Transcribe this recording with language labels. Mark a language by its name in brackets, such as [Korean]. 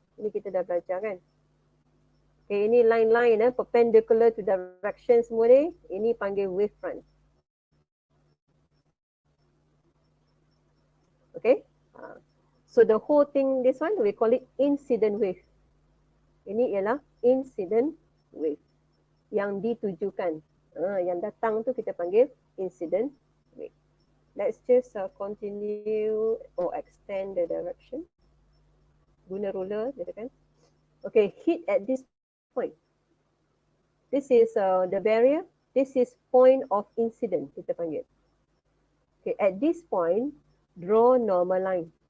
[Malay] Ini kita dah belajar kan? Okay, ini line-line [English] perpendicular to direction [Malay] semua ni. Ini panggil wavefront. [English] Okay. So the whole thing, this one, we call it incident wave. [Malay] Ini ialah incident wave yang ditujukan. Yang datang tu kita panggil incident wave. [English] Let's just continue or extend the direction. [Malay] Guna ruler, gitu kan. [English] Okay, hit at this point. This is the barrier. This is point of incident, [Malay] kita panggil. [English] Okay, at this point, draw normal line.